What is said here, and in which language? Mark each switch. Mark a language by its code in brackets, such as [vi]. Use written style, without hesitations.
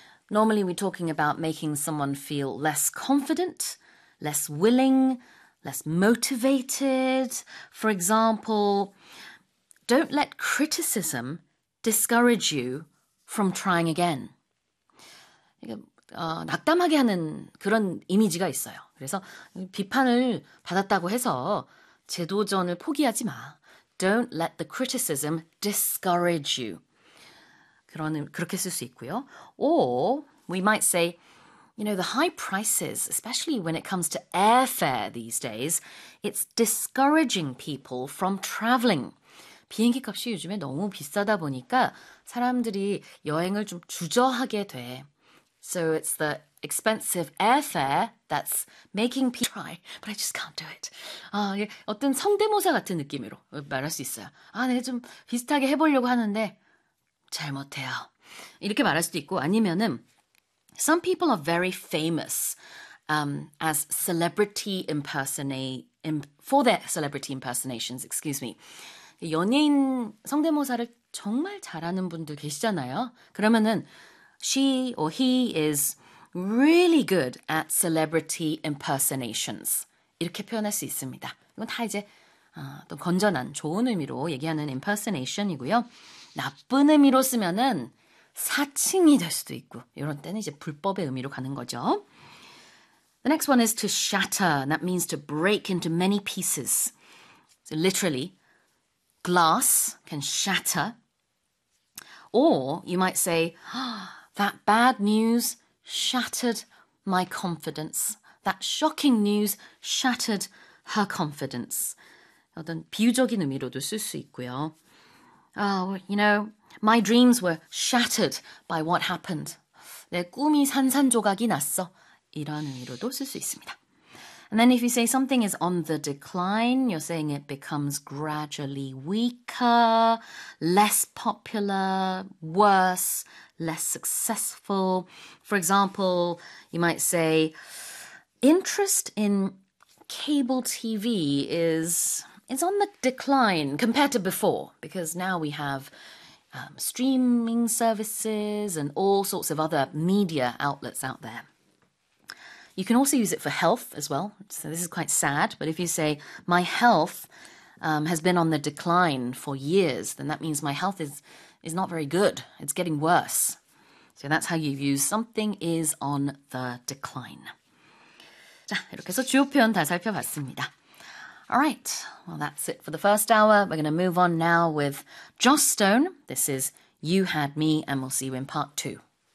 [en] Normally, we're talking about making someone feel less confident, less willing, less motivated. For example, don't let criticism discourage you from trying again. [ko] 낙담하게 하는 그런 이미지가 있어요. 그래서 비판을 받았다고 해서 재도전을 포기하지 마. [en] Don't let the criticism discourage you. [ko] 그렇게 쓸 수 있고요. [en] Or we might say, you know, the high prices, especially when it comes to airfare these days, it's discouraging people from traveling. [ko] 비행기 값이 요즘에 너무 비싸다 보니까 사람들이 여행을 좀 주저하게 돼. [en] So it's the expensive airfare that's making people try, but I just can't do it. [ko] 아, 어떤 성대모사 같은 느낌으로 말할 수 있어요. 아, 내가 좀 비슷하게 해보려고 하는데 잘 못해요. 이렇게 말할 수도 있고 아니면은 [en] Some people are very famous as celebrity for their celebrity impersonations, excuse me. [ko] 연예인 성대모사를 정말 잘하는 분들 계시잖아요. 그러면은 [en] She or he is really good at celebrity impersonations. [ko] 이렇게 표현할 수 있습니다. 이건 다 이제 또 건전한 좋은 의미로 얘기하는 impersonation이고요. 나쁜 의미로 쓰면은 사칭이 될 수도 있고 이런 때는 이제 불법의 의미로 가는 거죠. [en] The next one is to shatter. That means to break into many pieces. So literally, glass can shatter. Or you might say, That bad news shattered my confidence. That shocking news shattered her confidence. [ko] 어떤 비유적인 의미로도 쓸 수 있고요. [en] Oh, you know, my dreams were shattered by what happened. [ko] 내 꿈이 산산조각이 났어. 이런 의미로도 쓸 수 있습니다. [en] And then if you say something is on the decline, you're saying it becomes gradually weaker, less popular, worse, less successful. For example, you might say, interest in cable TV is on the decline compared to before, because now we have streaming services and all sorts of other media outlets out there. You can also use it for health as well. So this is quite sad, but if you say my health has been on the decline for years, then that means my health is not very good. It's getting worse. So that's how you use something is on the decline. [ko] 자, 이렇게 해서 주요 표현 다 살펴봤습니다. [en] All right. Well, that's it for the first hour. We're going to move on now with Joss Stone. This is You Had Me, and we'll see you in part two.